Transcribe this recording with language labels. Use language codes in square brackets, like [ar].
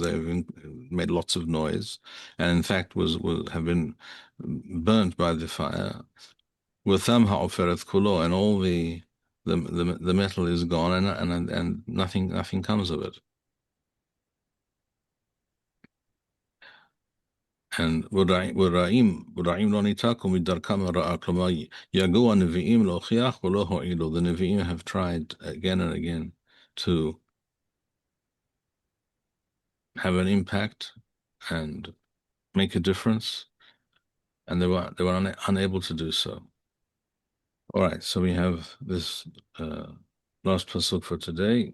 [en] They've made lots of noise, and in fact have been burnt by the fire. [he] Witham ha'oferet kulo, [en] and all the metal is gone, and nothing comes of it. [he] And ורעים לא ניתקו מדרכם הרעה, כלומר יגעו הנביאים להוכיח ולא הועילו. [en] The Nevi'im have tried again and again to have an impact and make a difference, and they were unable to do so. All right, so we have this last pasuk for today.